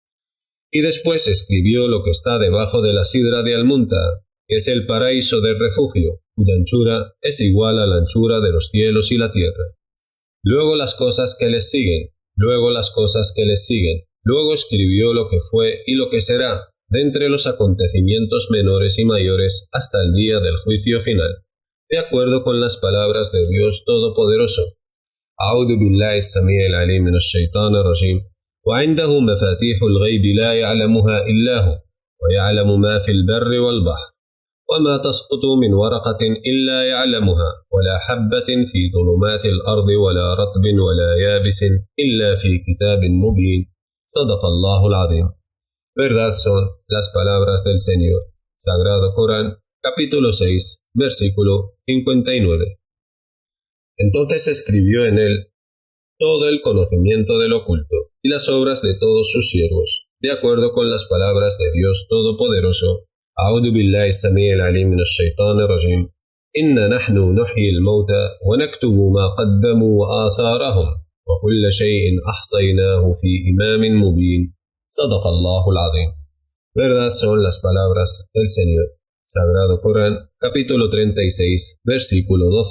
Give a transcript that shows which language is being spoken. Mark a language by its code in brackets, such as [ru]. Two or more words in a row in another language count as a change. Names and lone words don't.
[es] Y después escribió lo que está debajo de la sidra de Al-Munta, que es el paraíso del refugio, cuya anchura es igual a la anchura de los cielos y la tierra. Luego las cosas que les siguen, luego las cosas que les siguen. Luego escribió lo que fue y lo que será, de entre los acontecimientos menores y mayores hasta el día del juicio final, de acuerdo con las palabras de Dios Todopoderoso. [ar] أعوذ بالله السميع العليم من الشيطان الرجيم. وعنده مفاتيح الغيب لا يعلمها إلا هو ويعلم ما في البر والبحر وما تسقط من ورقة إلا يعلمها ولا حبة في ظلمات الأرض ولا رطب ولا يابس إلا في كتاب مبين صدق الله العظيم. [es] Verdad son las palabras del Señor. Sagrado Corán, capítulo 6, versículo 59. Entonces escribió en él todo el conocimiento del oculto y las obras de todos sus siervos, de acuerdo con las palabras de Dios Todopoderoso. [ar] أعوذ بالله السميع العليم من الشيطان الرجيم. إنا نحن نحيي الموتى ونكتب ما قدموا وآثارهم وكل شيء أحصيناه في إمام مبين. صدق الله العظيم. [es] Verdad son las palabras del Señor. Sagrado Corán, capítulo 36, versículo 12.